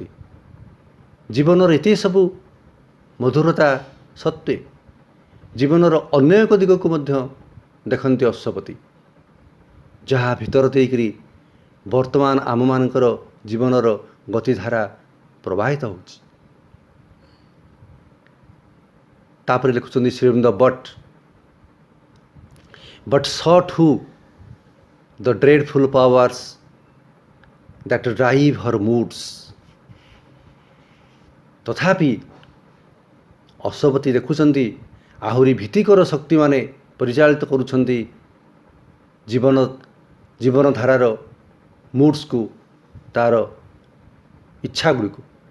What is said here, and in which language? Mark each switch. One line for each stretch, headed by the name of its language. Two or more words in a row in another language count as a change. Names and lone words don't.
Odia: ଜୀବନର ଏତେ ସବୁ ମଧୁରତା ସତ୍ତ୍ୱେ ଜୀବନର ଅନ୍ୟ ଏକ ଦିଗକୁ ମଧ୍ୟ ଦେଖନ୍ତି ଅଶ୍ୱପତି, ଯାହା ଭିତର ଦେଇକରି ବର୍ତ୍ତମାନ ଆମମାନଙ୍କର ଜୀବନର ଗତିଧାରା ପ୍ରବାହିତ ହେଉଛି। ତାପରେ ଲେଖୁଛନ୍ତି ଶ୍ରୀଅରବିନ୍ଦ,
English: ବଟ୍ so too the dreadful powers that drive her moods।
Odia: ତଥାପି ଅଶ୍ୱପତି ଦେଖୁଛନ୍ତି ଆହୁରି ଭୀତିକର ଶକ୍ତିମାନେ ପରିଚାଳିତ କରୁଛନ୍ତି ଜୀବନଧାରାର ମୁଡ୍ସକୁ, ତାର ଇଚ୍ଛାଗୁଡ଼ିକୁ।